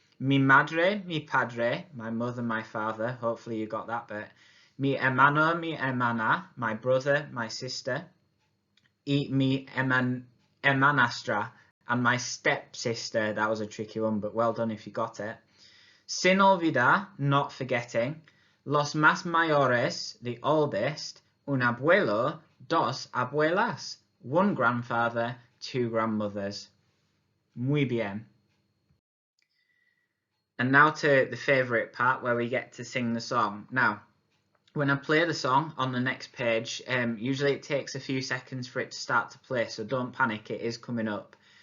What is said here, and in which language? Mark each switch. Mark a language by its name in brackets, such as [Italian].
[Spanish] Mi madre, mi padre, [English] my mother, my father. Hopefully you got that bit. [Spanish] Mi hermano, mi hermana, [English] my brother, my sister. [Spanish] Y mi hermanastra, [English] and my stepsister. That was a tricky one, but well done if you got it. [Spanish] Sin olvidar, [English] not forgetting. [Spanish] Los más mayores, [English] the oldest. [Spanish] Un abuelo, dos abuelas. [English] One grandfather, two grandmothers. [Spanish] Muy bien. [English] And now to the favourite part where we get to sing the song. Now, when I play the song on the next page, usually it takes a few seconds for it to start to play, so don't panic, it is coming up.